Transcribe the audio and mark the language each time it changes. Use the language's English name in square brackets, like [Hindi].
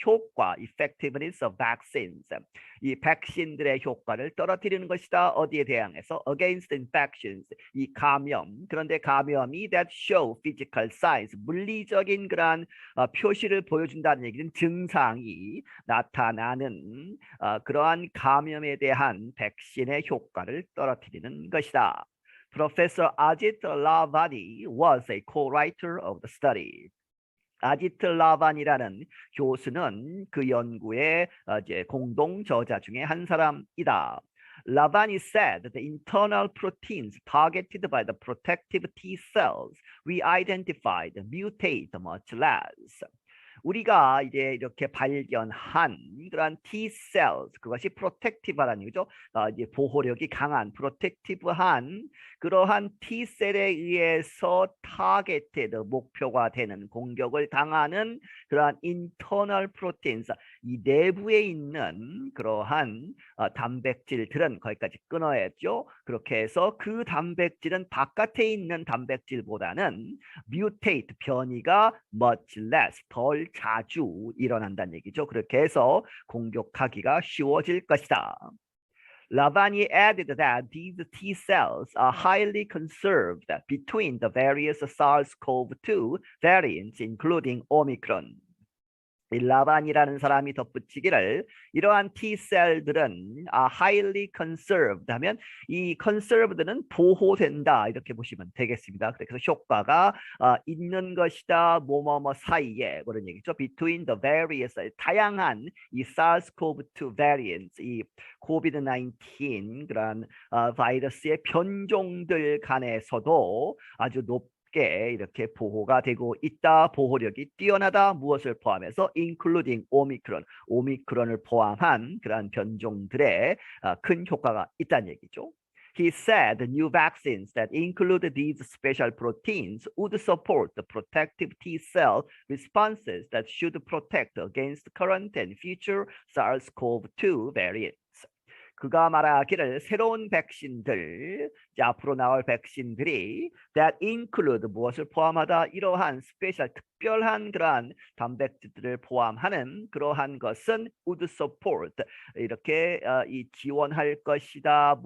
[English] 효과, effectiveness of vaccines. [Korean] 이 백신들의 효과를 떨어뜨리는 것이다. 어디에 대항해서? [English] Against infections, [Korean] 이 감염. 그런데 감염이 [English] that show physical signs, [Korean] 물리적인 그러한 표시를 보여준다는 얘기는 증상이 나타나는 그러한 감염에 대한 백신의 효과를 떨어뜨리는 것이다. [English] Professor Ajit Lavani was a co-writer of the study. [Korean] 아지트 라반이라는 교수는 그 연구의 이제 공동 저자 중에 한 사람이다. [English] Lavani said the internal proteins targeted by the protective T cells we identified mutate much less. [Korean] 우리가 이제 이렇게 발견한 그러한 T cells 그것이 protective라는 얘기죠. 이제 보호력이 강한 protective한 그러한 T 셀에 의해서 targeted 목표가 되는 공격을 당하는 그러한 [English] internal proteins, [Korean] 이 내부에 있는 그러한 단백질들은 거기까지 끊어야죠. 그렇게 해서 그 단백질은 바깥에 있는 단백질보다는 mutate, 변이가 [English] much less, [Korean] 덜 자주 일어난다는 얘기죠. 그렇게 해서 공격하기가 쉬워질 것이다. [English] Lavani added that these T cells are highly conserved between the various SARS-CoV-2 variants, including Omicron. [Korean] 이 라반이라는 사람이 덧붙이기를 이러한 T셀들은 [English] highly conserved [Korean] 하면 이 conserved는 보호된다 이렇게 보시면 되겠습니다. 그래서 효과가 있는 것이다 뭐뭐뭐 사이에 그런 얘기죠. [English] Between the various [Korean] 다양한 이 [English] SARS-CoV-2 variants [Korean] 이 COVID-19 그런 바이러스의 변종들 간에서도 아주 이렇게 보호가 되고 있다. 보호력이 뛰어나다. 무엇을 포함해서 including 오미크론, 오미크론을 포함한 그러한 변종들의 큰 효과가 있다는 얘기죠. [English] He said the new vaccines that include these special proteins would support the protective T cell responses that should protect against current and future SARS-CoV-2 variants. [Korean] 그가 말하기를 새로운 백신들, 앞으로 나올 백신들이 [English] that include [Korean] 무엇을 포함하다 이러한 스페셜 특별한 그러한 단백질들을 포함하는 그러한 것은 [English] would support [Korean] 이렇게 이 지원할 것이다.